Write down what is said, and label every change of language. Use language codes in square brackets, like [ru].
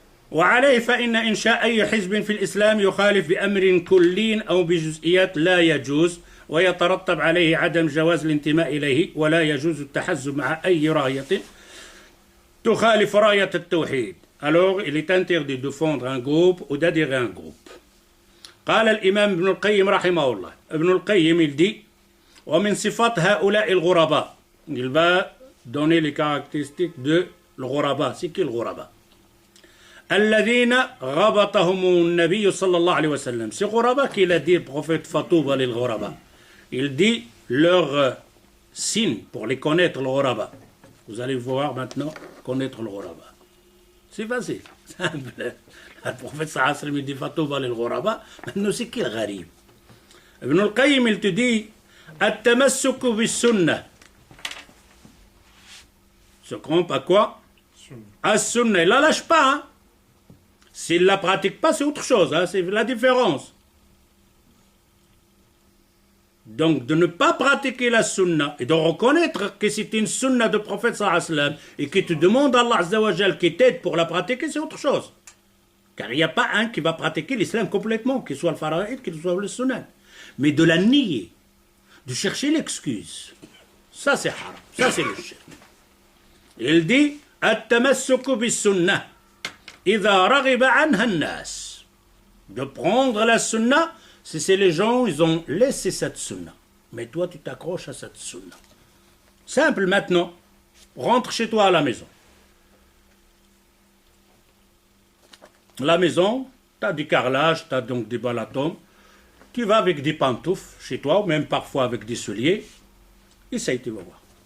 [ar] وعليه فإن إنشاء أي حزب في الإسلام يخالف بأمر كلي أو بجزئيات لا يجوز ويترتب عليه عدم جواز الانتماء إليه ولا يجوز التحزب مع أي راية تخالف راية التوحيد. [fr] Alors, il est interdit de fondre un groupe ou d'adhérer à un groupe. [ar] قال الإمام ابن القيم رحمه الله. ابن القيم [fr] il dit [ar] ومن صفات هؤلاء الغرباء. [fr] Il va donner les caractéristiques de الغرباء. C'est qui le غرباء? [ar] الذين غبطهم النبي صلى الله عليه وسلم. [fr] C'est غرباء qu'il a dit le prophète Fatouba للغرباء. Il dit leur signe pour les connaître le غرباء. Vous allez voir maintenant connaître le غرباء. C'est facile, simple. Le prophète sallallahu alayhi wa sallam dit Fatouba للغرباء. Maintenant c'est qui le gharib? Ibn al-Qayyim il te dit [ar] التمسك بالسنة. [fr] Se trompe à quoi? À sunna. Il la lâche pas. Hein? S'il ne la pratique pas, c'est autre chose. Hein? C'est la différence. Donc, de ne pas pratiquer la sunna et de reconnaître que c'est une sunna de prophète sallallahu alayhi wa sallam et que tu demandes à Allah azza wa jal qui t'aide pour la pratiquer, c'est autre chose. Car il n'y a pas un qui va pratiquer l'islam complètement, qu'il soit le faraïd, qu'il soit le sunnah. Mais de la nier, de chercher l'excuse, ça c'est haram, ça c'est le shirk. Il dit [ar] التمسك بالسنة إذا رغب عنها الناس. [fr] De prendre la sunna, c'est les gens, ils ont laissé cette sunna. Mais toi, tu t'accroches à cette sunna. Simple maintenant. Rentre chez toi à la maison. La maison, tu as du carrelage, tu as donc des balatons. Tu vas avec des pantoufles chez toi, ou même parfois avec des souliers. Essaye, tu vas voir.